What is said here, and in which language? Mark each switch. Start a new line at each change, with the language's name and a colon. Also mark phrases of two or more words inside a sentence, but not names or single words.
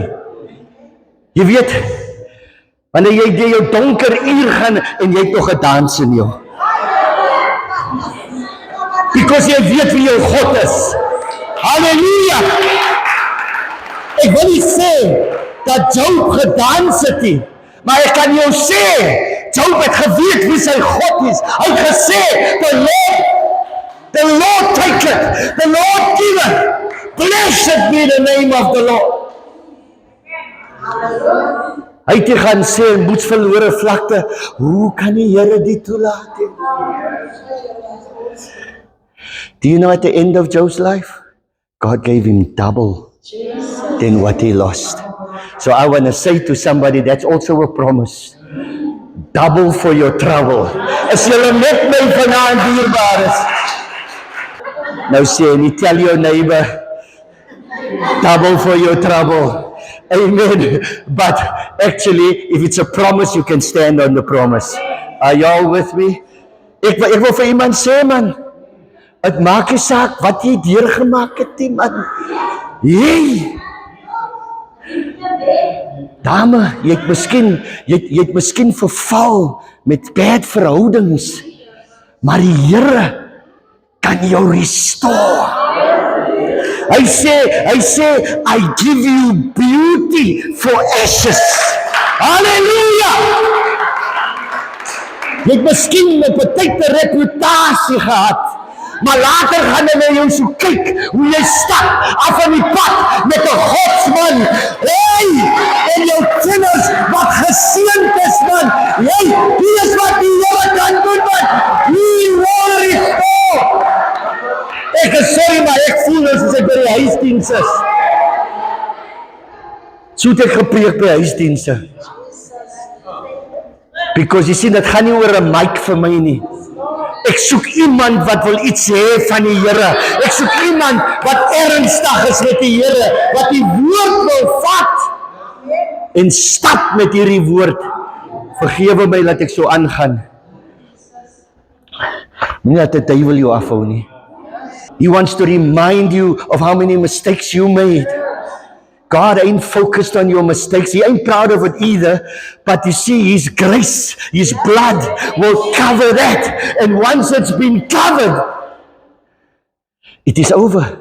Afrikaans: Jy weet, wanneer jy deur jou donker uur gaan en jy het nog 'n dans in jou. Because jy weet wie jou God is. Halleluja! Ek wil nie sê dat Job gedans het nie, maar ek kan jou sê, Job het geweet wie sy God is. Hy het gesê,
English: the Lord taketh, the Lord giveth, blessed be the name of the Lord.
Afrikaans: Hy het gaan sê, in moedsverlore vlakte, hoe kan die Here dit toelaat?
English: Do you know at the end of Job's life, God gave him double than what he lost. So I want to say to somebody, that's also a promise. Double for your trouble.
Afrikaans: As jy met my vanaand dierbaar is. Nou sê nie,
English: tell your neighbor, double for your trouble. Amen. But actually, if it's a promise, you can stand on the promise. Are y'all with me?
Afrikaans: Ek wil vir iemand sê, man, het maak nie saak wat jy deurgemaak het, man. Hey! Dame, jy het miskien verval met bad verhoudings, maar die Here kan jou restore. Hy sê,
English: I give you beauty for ashes. Halleluja!
Afrikaans: Jy het miskien 'n betykte reputasie gehad, maar later gaan hulle jou so kyk, hoe jy stap af van die pad met 'n godsman. Hey! En jou kinders wat geseënd is, man. Hey, hier is wat die Here kan doen, man.
English: He will restore.
Afrikaans: Ek is sorry, maar ek voel as ek by die huisdiens is. So het ek gepreek by huisdienste. Because jy sien, dit gaan nie oor 'n mic vir my nie. Ek soek iemand wat wil iets hê van die Here. Ek soek iemand wat ernstig is met die Here, wat die woord wil vat en stap met hierdie woord. Vergewe my dat ek so aangaan. Moenie dat die duiwel jou afhou nie.
English: He wants to remind you of how many mistakes you made. God ain't focused on your mistakes. He ain't proud of it either. But you see, His grace, His blood will cover that. And once it's been covered, it is over.